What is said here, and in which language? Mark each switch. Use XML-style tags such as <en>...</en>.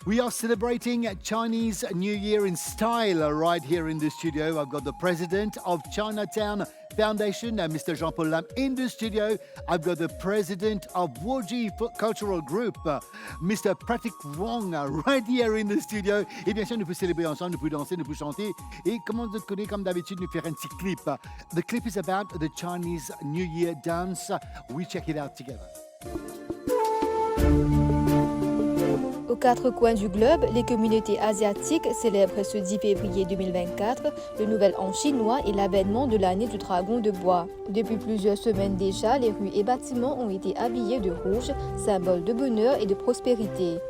<en>We are celebrating Chinese New Year in style right here in the studio. I've got the president of Chinatown Foundation, Mr. Jean-Paul Lam, in the studio. I've got the president of Woji Cultural Group, Mr. Patrick Wong, right here in the studio.</en> <fr>Et bien sûr, nous pouvons célébrer ensemble, nous pouvons danser, nous pouvons chanter. Et comme on connaît, comme d'habitude, nous faire un petit clip.</fr> <en>The clip is about the Chinese New Year dance. We check it out together.</en> <fr>Aux quatre coins du globe, les communautés asiatiques célèbrent ce 10 février 2024 le Nouvel An chinois et l'avènement de l'année du dragon de bois. Depuis plusieurs semaines déjà, les rues et bâtiments ont été habillés de rouge, symbole de bonheur et de prospérité.</fr>